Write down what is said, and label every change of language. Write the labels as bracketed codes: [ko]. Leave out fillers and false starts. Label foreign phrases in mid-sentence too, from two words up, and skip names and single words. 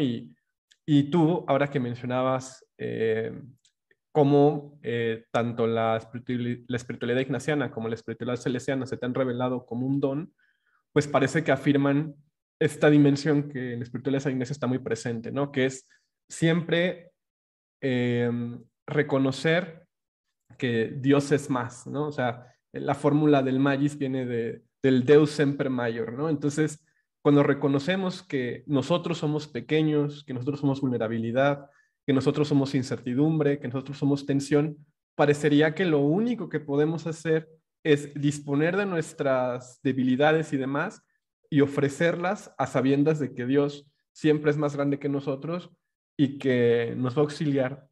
[es] Y tú, ahora que mencionabas cómo tanto la espiritualidad ignaciana como la espiritualidad salesiana se te han revelado como un don, pues parece que afirman esta dimensión que en la espiritualidad San Ignacio está muy presente, ¿no? Que es siempre reconocer que Dios es más, ¿no? O sea, la fórmula del magis viene del [la] Deus semper maior, [es] ¿no? Entonces, cuando reconocemos que nosotros somos pequeños, que nosotros somos vulnerabilidad, que nosotros somos incertidumbre, que nosotros somos tensión, parecería que lo único que podemos hacer es disponer de nuestras debilidades y demás y ofrecerlas a sabiendas de que Dios siempre es más grande que nosotros y que nos va a auxiliar.